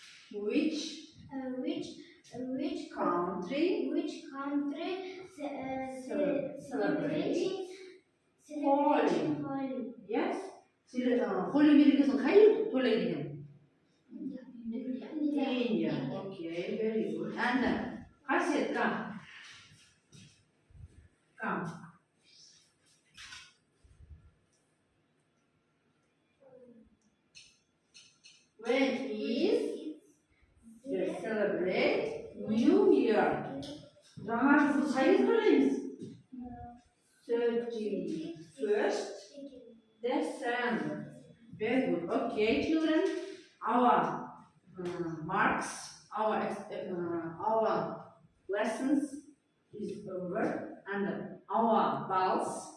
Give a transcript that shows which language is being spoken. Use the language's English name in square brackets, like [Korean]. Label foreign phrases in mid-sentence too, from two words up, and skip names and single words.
[English] Which country celebrating Holi? [Kazakh] Yes. Holi мерекесін қай ел тойлайды екен? [English] India. Okay, very good. And Hasid, come. Come. When is they celebrate New Year? [Kazakh] Жаңа жылды қай кез тойлаймыз? [English] 31st December. Very good. Okay, children. Our marks, our lessons is over, and our balls.